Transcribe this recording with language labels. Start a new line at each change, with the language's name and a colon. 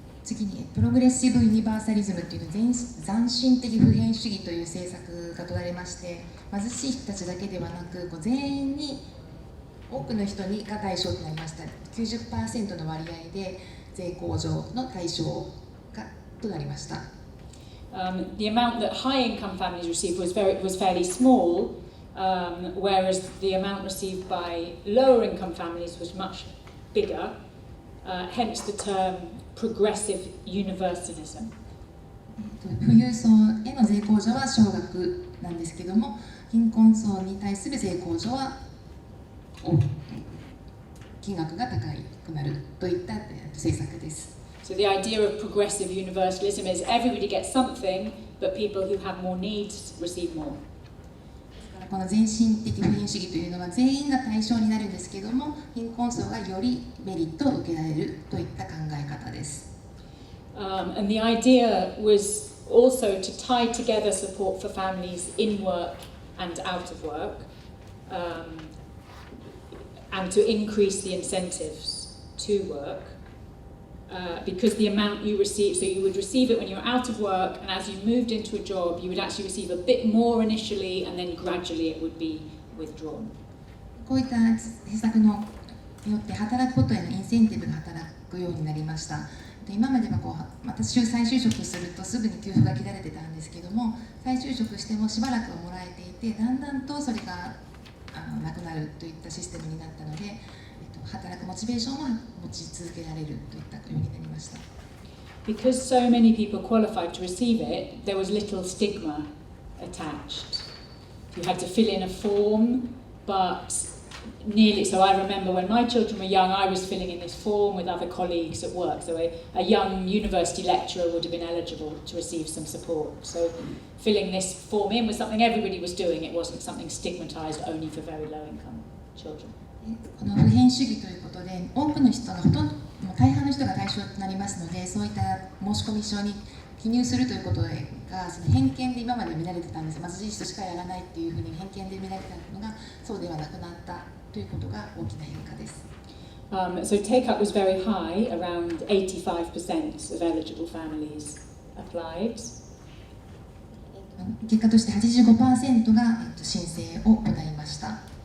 Japanese: 次にプログレッシブ・ユニバーサリズムというのは斬新的普遍主義という政策が取られまして、貧しい人たちだけではなく全員に多くの人が対象となりました。 90% の割合で税控除の対象となりました。
English: The amount that high-income families received was fairly small, whereas the amount received by lower-income families was much bigger. Hence the term progressive universalism.
Japanese: 富裕層への税控除は少額なんですけども、貧困層に対する税控除は金額が高くなるといった政策です。
English: So the idea of progressive universalism is everybody gets something, but people who have more needs receive more.
Japanese: この前進的普遍主義というのは全員が対象になるんですけども、貧困層がよりメリットを受けられるといった考え方です。
English: And the idea was also to tie together support for families in work and out of work, and to increase the incentives to work, because the amount you receive, so you would receive it when you were out of work, and as you moved into a job, you would actually receive a bit more initially, and then gradually it would be withdrawn.
Japanese: こういった施策によって働くことへのインセンティブが働くようになりました。今までは再就職するとすぐに給付が切られてたんですけども、再就職してもしばらくはもらえていて、だんだんとそれがなくなるといったシステムになったので、働くモチベーションは持ち続けられるといったようになりました。
English: Because so many people qualified to receive it, there was little stigma attached. You had to fill in a form, but so I remember when my children were young, I was filling in this form with other colleagues at work. So a young university lecturer would have been eligible to receive some support. So filling this form in was something everybody was doing. It wasn't something stigmatized only for very low-income children.
Japanese: この普遍主義ということで、多くの人が大半の人が対象となりますので、そういった申込書に記入するということがその偏見で今まで見られてたんです。貧しい人しかやらないっていうふうに偏見で見られてたのがそうではなくなったということが大きな変化です。
English: So take-up was very high, around 85% of eligible families applied.
Japanese: 結果として 85% が申請を行いました。